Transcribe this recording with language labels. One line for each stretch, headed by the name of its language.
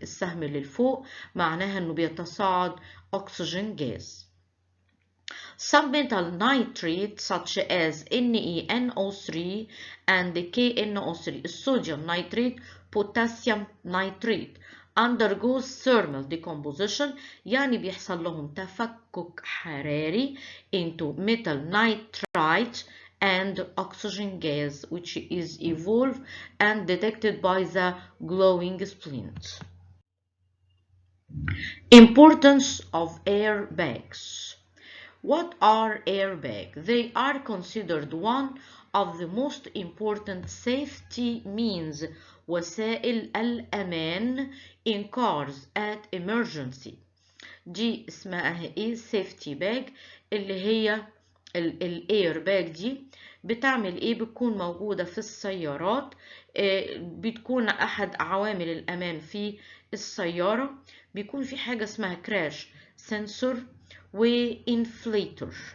Arabic: السهم اللي فوق معناها انه بيتصاعد
English: oxygen gas. Some metal nitrate such as NaNO3 and KNO3, sodium nitrate, potassium nitrate, undergoes thermal decomposition
Arabic: يعني بيحصل لهم تفكك حراري
English: into metal nitrite and oxygen gas, which is evolved and detected by the glowing splint. Importance of airbags. What are airbags? They are considered one of the most important safety means,
Arabic: وسائل الأمان
English: in cars at emergency.
Arabic: دي اسمها ايه؟
English: safety bag،
Arabic: اللي هي الاير باج دي بتعمل ايه؟ بتكون موجودة في السيارات، بتكون احد عوامل الامان في السيارة. بيكون في حاجة اسمها كراش سنسور وانفليتور.